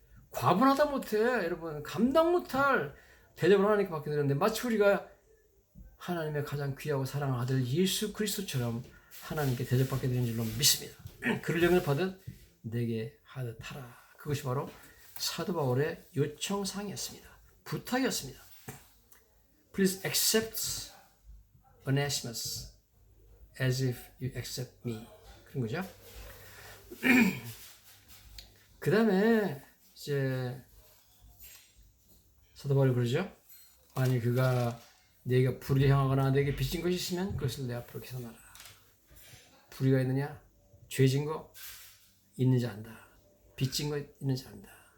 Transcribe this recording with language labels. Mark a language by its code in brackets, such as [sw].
[ko] 과분하다 못해 여러분, 감당 못할 대접을 하나님께 받게 되는데, 마치 우리가 하나님의 가장 귀하고 사랑하는 아들 예수 그리스도처럼 하나님께 대접받게 되는 줄로 믿습니다. 그를 영접하듯 내게 하듯 하라. 그것이 바로 사도 바울의 요청사항이었습니다. 부탁이었습니다. [en] Please accept Onesimus as if you accept me. 그런 거죠. [ko] 그 다음에 이제 사도 바울이 그러죠. 아니 그가 내가 불의를 향하거나 내게 빚진 것이 있으면 그것을 내 앞으로 계산하라. 불의가 있느냐? 죄진 거 있는지 안다. 빚진 거 있는지 안다.